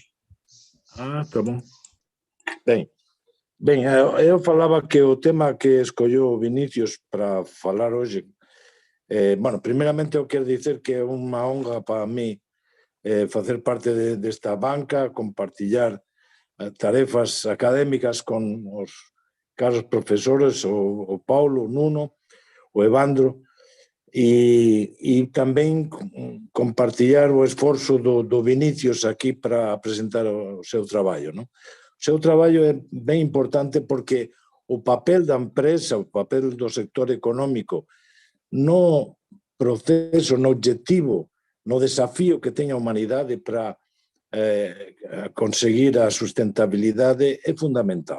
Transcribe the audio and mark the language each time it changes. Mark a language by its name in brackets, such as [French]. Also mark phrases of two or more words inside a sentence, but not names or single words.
[Portuguese] Ah, tá bom. Bem, eu falava que o tema que escolheu o Vinícius para falar hoje, [Galician] bueno, [Portuguese] primeiramente eu quero dizer que é uma honra para mim fazer parte desta banca, [Galician] compartilhar tarefas académicas con os caros profesores, o Paulo, o Nuno, o Evandro, e tamén compartillar o esforzo do Vinícius aquí para presentar o seu traballo, non? O seu traballo é ben importante porque o papel da empresa, o papel do sector económico no proceso, no objetivo, no desafío que ten a humanidade para conseguir a sustentabilidade é fundamental.